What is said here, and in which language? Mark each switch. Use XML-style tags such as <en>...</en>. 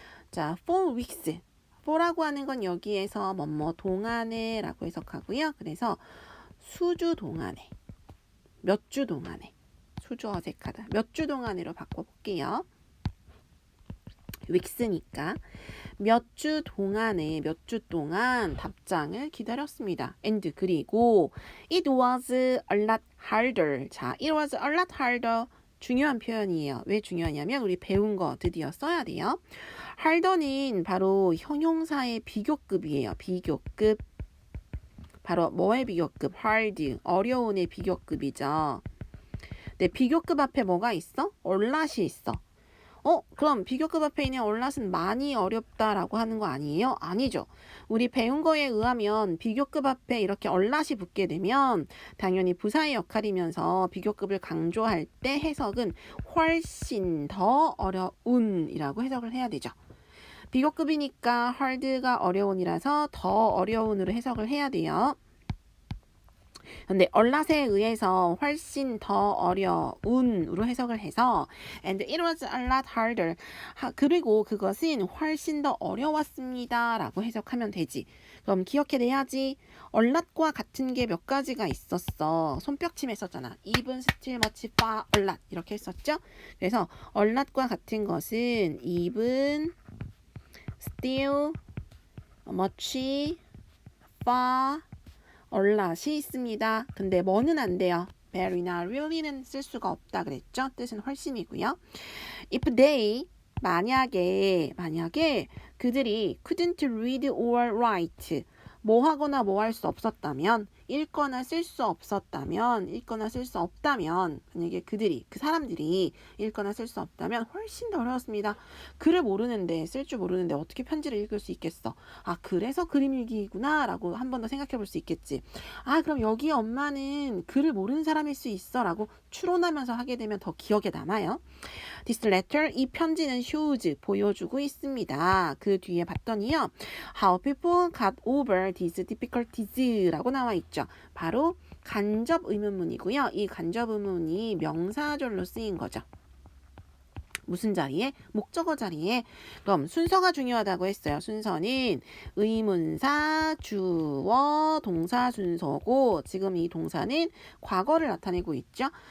<ko>자,</ko> <en>for weeks for</en> <ko>라고 하는 건 여기에서 동안에 라고 해석하고요. 그래서 수주 동안에 몇 주 동안에 수주 어색하다. 몇 주 동안으로 바꿔볼게요. weeks니까 몇 주 동안 답장을 기다렸습니다.</ko> <en>and</en> <ko>그리고</ko> <en>it was a lot harder.</en> <ko>자,</ko> <en>it was a lot harder</en> <ko>중요한 표현이에요. 왜 중요하냐면 우리 배운 거 드디어 써야 돼요. harder는 바로 형용사의 비교급이에요. 비교급. 바로 뭐의 비교급? hard. 어려운의 비교급이죠. 네, 비교급 앞에 뭐가 있어? 얼랏이 있어. 그럼 비교급 앞에 있는 얼랏은 많이 어렵다라고 하는 거 아니에요? 아니죠. 우리 배운 거에 의하면 비교급 앞에 이렇게 얼랏이 붙게 되면 당연히 부사의 역할이면서 비교급을 강조할 때 해석은 훨씬 더 어려운이라고 해석을 해야 되죠. 비교급이니까 hard가 어려운이라서 더 어려운으로 해석을 해야 돼요. 근데 얼랏에 의해서 훨씬 더 어려운으로 해석을 해서</ko> <en>and it was a lot harder.</en> <ko>그리고 그것은 훨씬 더 어려웠습니다. 라고 해석하면 되지. 그럼 기억해내야지. 얼랏과 같은 게 몇 가지가 있었어. 손뼉침 했었잖아.</ko> <en>even, still, much, far, 얼랏</en> <ko>이렇게 했었죠. 그래서 얼랏과 같은 것은</ko> <en>even, still, much, far,</en> <ko>얼랏이 있습니다. 근데 뭐는 안 돼요. very나 really는 쓸 수가 없다 그랬죠. 뜻은 훨씬이고요.</ko> <en>if they</en> <ko>만약에 그들이</ko> <en>couldn't read or write</en> <ko>뭐 하거나 뭐 할 수 없었다면, 읽거나 쓸 수 없었다면, 읽거나 쓸 수 없다면, 만약에 그 사람들이 읽거나 쓸 수 없다면 훨씬 더 어려웠습니다. 글을 모르는데, 쓸 줄 모르는데 어떻게 편지를 읽을 수 있겠어? 아, 그래서 그림 일기구나 라고 한 번 더 생각해 볼 수 있겠지. 아, 그럼 여기 엄마는 글을 모르는 사람일 수 있어 라고 추론하면서 하게 되면 더 기억에 남아요.</ko> <en>This letter,</en> <ko>이 편지는</ko> <en>shows,</en> <ko>보여주고 있습니다. 그 뒤에 봤더니요.</ko> <en>How people got over these difficulties</en> <ko>라고 나와 있죠. 바로 간접 의문문이고요. 이 간접 의문문이 명사절로 쓰인 거죠. 무슨 자리에? 목적어 자리에. 그럼 순서가 중요하다고 했어요. 순서는 의문사, 주어, 동사 순서고 지금 이 동사는 과거를 나타내고 있죠.</ko>